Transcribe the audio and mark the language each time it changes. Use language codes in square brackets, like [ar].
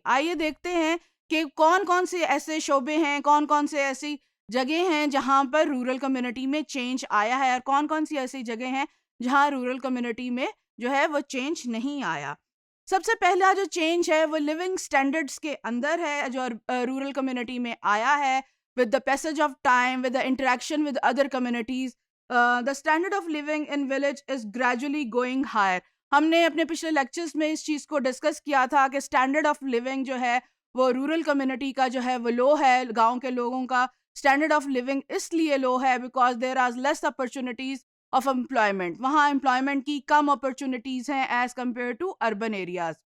[ur] آئیے دیکھتے ہیں کہ کون کون سے ایسے شعبے ہیں, کون کون سے ایسی جگہ ہیں جہاں پر رورل کمیونٹی میں چینج آیا ہے, اور کون کون سی ایسی جگہ ہیں جہاں رورل کمیونٹی میں جو ہے وہ چینج نہیں آیا. سب سے پہلا جو چینج ہے وہ لیونگ سٹینڈرڈز کے اندر ہے, جو رورل کمیونٹی میں آیا ہے. [en] With the passage of time, with the interaction with other communities, the standard of living in village is gradually going higher. [ur] ہم نے اپنے پچھلے لیکچرز میں اس چیز کو ڈسکس کیا تھا کہ اسٹینڈرڈ آف لیونگ جو ہے وہ رورل کمیونٹی کا جو ہے وہ لو ہے. گاؤں کے لوگوں کا اسٹینڈرڈ آف لیونگ اس لیے لو ہے [en] Because there are less opportunities of employment. [ur] وہاں امپلائمنٹ کی کم اپرچونیٹیز ہیں [en] As compared to urban areas.